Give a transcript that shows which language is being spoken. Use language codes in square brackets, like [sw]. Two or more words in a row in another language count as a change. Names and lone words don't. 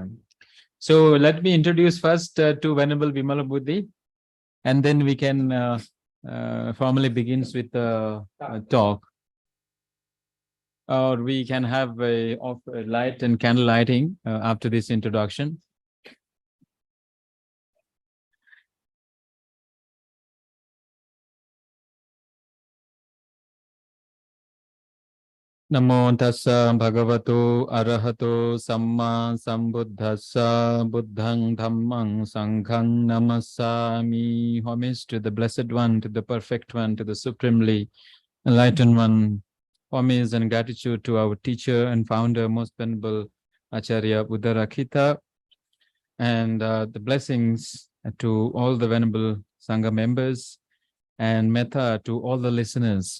[en] So let me introduce first to Venerable Vimala Buddhi, and then we can formally begins with the talk. Or we can have a light and candle lighting after this introduction. [pi] Namo tassa bhagavato arahato samma sambuddhassa buddhang dhammang sanghang namasami. [en] Homage to the Blessed One, to the Perfect One, to the Supremely Enlightened One. Homage and gratitude to our teacher and founder, Most Venerable Acharya Buddharakkhita, and the blessings to all the Venerable Sangha members, and metta to all the listeners.